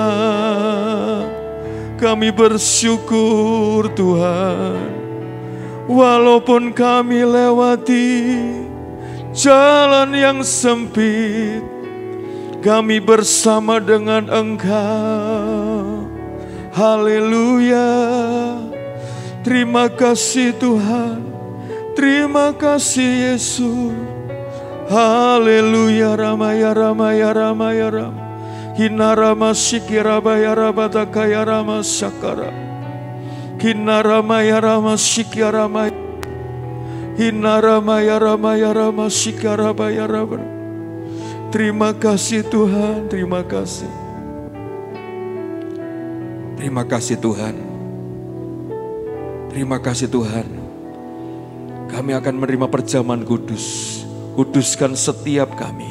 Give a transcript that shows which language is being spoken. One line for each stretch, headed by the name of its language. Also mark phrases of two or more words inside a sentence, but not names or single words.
Indonesian: Kami bersyukur Tuhan, walaupun kami lewati jalan yang sempit, kami bersama dengan Engkau. Haleluya. Terima kasih Tuhan, terima kasih Yesus. Haleluya. Ramaya ramaya ramaya ram, hinarama sikirabaya rabatakaya rama sakara, hinarama ya rama sikirama. Hinaramaya ramaya rama shikarabaya rama. Terima kasih Tuhan, terima kasih. Terima kasih Tuhan. Terima kasih Tuhan. Kami akan menerima perjamuan kudus. Kuduskan setiap kami.